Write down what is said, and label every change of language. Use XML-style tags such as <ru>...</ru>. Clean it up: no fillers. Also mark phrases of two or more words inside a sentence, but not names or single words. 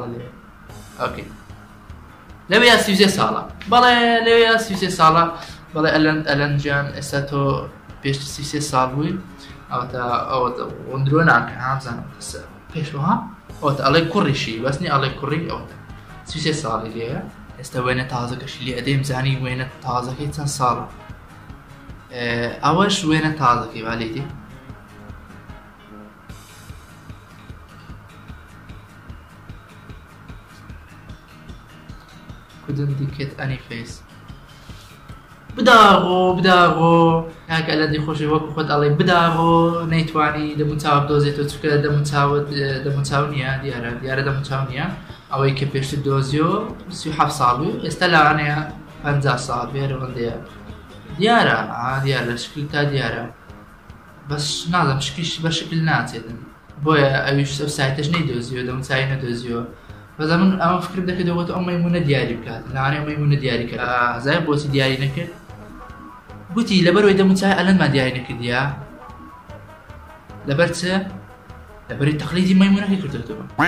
<ckb>لێ ئۆکێ لەوێ یا 33 ساڵە بەڵێ لەوێ یا 33 ساڵە بەڵێ ئەلەند گیان ئێستا تۆ پێش 33 ساڵ بووی ئەوە وەندرۆ ناکە هامزانم پێشوەها ئەوتە ئەڵێ کوڕیشی بەسنی ئەڵێ کوڕی ئەوتە 33 ساڵی لێە ئێستا وێنە تازەکەشی لێ ئەدەیم زانی وێنە تازەکەی چەند ساڵە ئەوەش وێنە تازەکەی بالێتی</ckb> <en>couldn't dictate any face</en> <ckb>بداغۆ کاکە ئەلەندی خۆشی وەکو خۆت ئەڵێ بداغۆ نەیتوانی دەموچاو بدۆزێتەوە چکە دەموچاو نییە دیارە دەموچاو نییە ئەوەی کە پێشتر دۆزیۆ 37 ساڵ بوو ئێستا لەوانەیە 50 ساڵ بێ ڕەوەندەیە دیارە لە شکل تا دیارە بەس نازەم شکیش بە شکل ناچێتن بۆیە ئەویش ئەو سایتەش نەیدۆزیۆ دەموچاوی نەدۆزیۆ بەس من ئەمە فکرم دەکردەوەت ئەو مەیمونە دیاری بکات لەوانەیە مەیمونە دیاری کرد زای بۆچی دیاری نەکرد گوتی لەبەرەوەی دەموچای ئەلەنمان دیاری نەکردیە لەبەر چ لەبەری تەقلیدی مەیمونەکەی کردوتەوە</ckb>